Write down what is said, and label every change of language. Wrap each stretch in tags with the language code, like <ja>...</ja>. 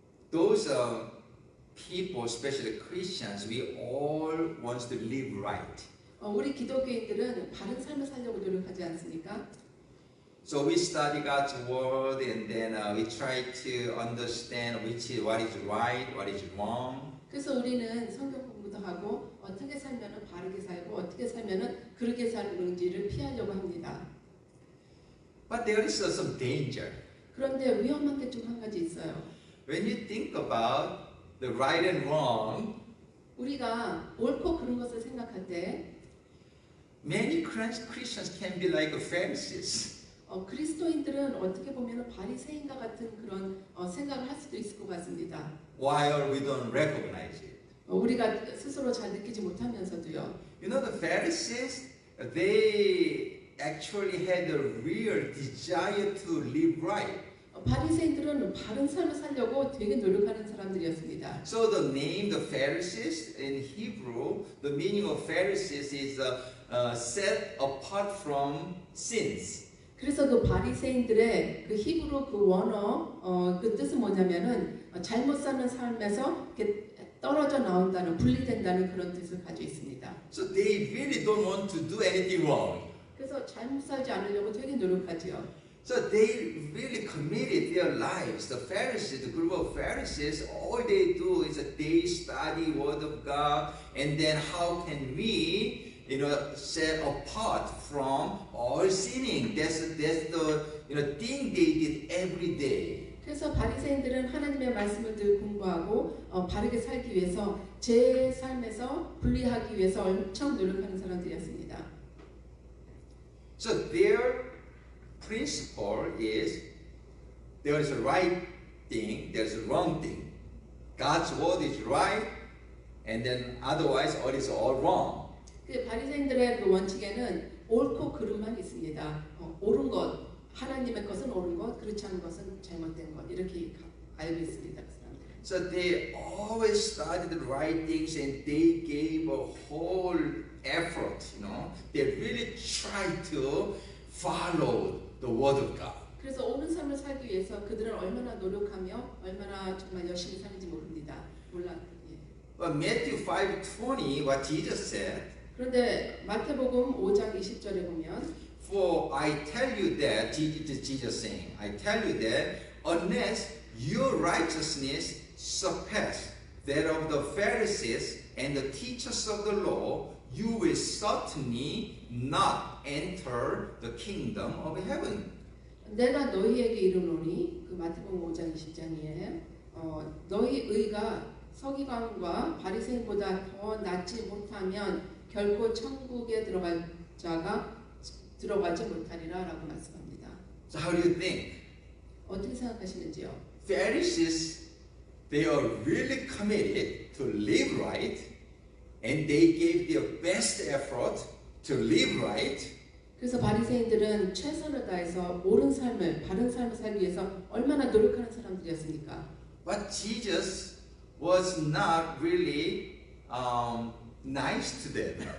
<en>Those people, especially Christians, we all want to live right.</en> <ko>우리 기독교인들은 바른 삶을 살려고 노력하지 않습니까?</ko> <en>So we study God's word and then we try to understand what is right, what is wrong.</en> <ko>그래서 우리는 성경 공부도 하고 어떻게 살면은 바르게 살고 어떻게 살면은 그렇게 살는지를 피하려고 합니다.</ko> <en>But there is some danger.</en> <ko>그런데 위험한 게 좀 한 가지 있어요.</ko> <en>When you think about the right and wrong,</en> <ko>우리가 옳고 그른 것을 생각할 때</ko> <en>many Christians can be like Pharisees.</en> <ko>그리스도인들은 어떻게 보면 바리새인과 같은 그런 생각을 할 수도 있을 것 같습니다.</ko> <en>While we don't recognize it.</en> <ko>우리가 스스로 잘 느끼지 못하면서도요.</ko> <en>You know, the Pharisees, they actually had a real desire to live right.</en> <ko>바리새인들은 바른 삶을 살려고 되게 노력하는 사람들이었습니다.</ko> <en>So the name the Pharisees in Hebrew, the meaning of Pharisees is set apart from sins.</en> <ko>그래서 그 바리새인들의 그 히브리 그 원어 그 뜻은 뭐냐면은 잘못 사는 삶에서 이렇게 떨어져 나온다는 분리된다는 그런 뜻을 가지고 있습니다.</ko> <en>So they really don't want to do anything wrong.</en> <ko>그래서 잘못 살지 않으려고 되게 노력하지요.</ko> <en>So they really committed their lives. The Pharisees, the group of Pharisees, all they do is they study Word of God, and then how can we, set apart from all sinning? That's the thing they did every day.</en> <ko>그래서 바리새인들은 하나님의 말씀을 늘 공부하고 바르게 살기 위해서 제 삶에서 분리하기 위해서 엄청 노력하는 사람들이었습니다.</ko> <en>So their principle is there is a right thing, there is a wrong thing. God's word is right, and then otherwise all is all wrong.</en> <ko>그 바리새인들의 그 원칙에는 옳고 그름만 있습니다. 옳은 것, 하나님의 것은 옳은 것, 그렇지 않은 것은 잘못된 것 이렇게 알고 있습니다. 그 사람들.</ko> <en>So they always studied the right things, and they gave a whole effort. They really tried to follow the word of God.</en> <ko>그래서 옳은 삶을 살기 위해서 그들은 얼마나 노력하며 얼마나 정말 열심히 사는지 모릅니다. 몰라. 예.</ko> <en>But Matthew 5:20, what Jesus said.</en> <ko>그런데 마태복음 5장 20절에 보면</ko> <en>For I tell you that, Jesus saying, I tell you that unless your righteousness surpass that of the Pharisees and the teachers of the law, you will certainly not enter the kingdom of heaven.</en> <ko>내가 너희에게 이르노니 그 마태복음 5장 20장이에요. 너희 의가 서기관과 바리새인보다 더 낫지 못하면 결코 천국에 들어가지 못하리라라고 말씀합니다.</ko> <en>So how do you think?</en> <ko>어떻게 생각하시는지요?</ko> <en>Pharisees, they are really committed to live right, and they gave their best effort to live right.</en> <ko>그래서 바리새인들은 최선을 다해서 옳은 삶을, 바른 삶을 살기 위해서 얼마나 노력하는 사람들이었습니까?</ko> <en>But Jesus was not really nice to them.</en>